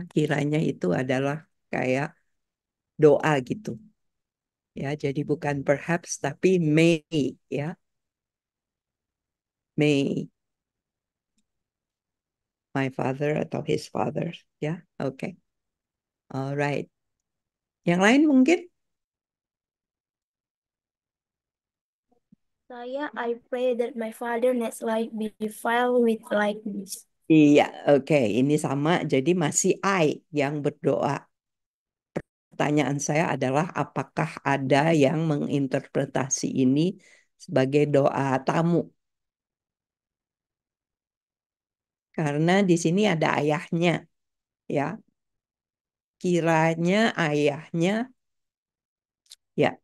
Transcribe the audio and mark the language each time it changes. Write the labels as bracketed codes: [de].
[id] Kiranya itu adalah kayak doa gitu. Ya, jadi bukan perhaps tapi may, ya. [en] May my father [id] atau [en] his father, [id] ya. Oke. Alright. Yang lain mungkin? [en] I pray that my father next life be filled with like this. [id] Iya, oke. Ini sama, jadi masih I yang berdoa. Pertanyaan saya adalah apakah ada yang menginterpretasi ini sebagai doa tamu? Karena di sini ada ayahnya, ya. Kiranya ayahnya, ya.